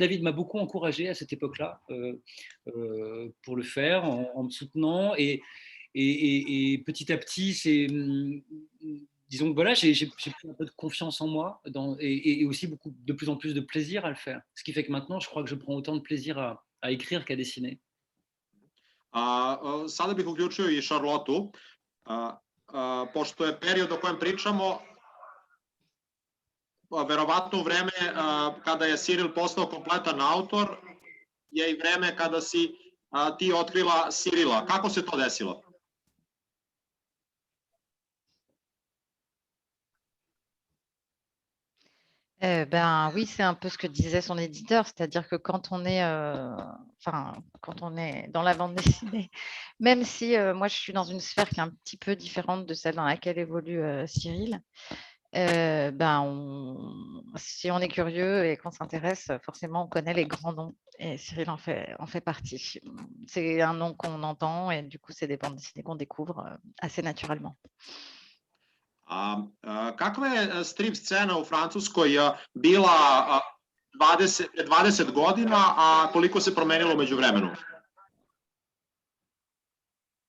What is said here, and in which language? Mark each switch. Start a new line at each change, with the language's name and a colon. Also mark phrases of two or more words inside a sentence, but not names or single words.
French: David m'a beaucoup encouragé à cette époque-là pour le faire, en me soutenant. Et petit à petit, disons que voilà, j'ai pris un peu de confiance en moi et aussi de plus en plus de plaisir à le faire. Ce qui fait que maintenant, je crois que je prends autant de plaisir à écrire qu'à dessiner.
Serbian: Sada bih uključio i Charlotu, pošto je period o kojem pričamo, verovatno u vreme kada je Cyril postao kompletan autor, je i vreme kada si ti otkrila Cyrila. Kako se to desilo?
French: Oui, c'est un peu ce que disait son éditeur, c'est-à-dire que quand on est dans la bande dessinée, même si moi je suis dans une sphère qui est un petit peu différente de celle dans laquelle évolue Cyril, si on est curieux et qu'on s'intéresse, forcément on connaît les grands noms et Cyril en fait partie. C'est un nom qu'on entend et du coup c'est des bandes dessinées qu'on découvre assez naturellement.
Serbian: Kakva je strip scena u Francuskoj bila 20 godina, a koliko se promenilo među vremenu?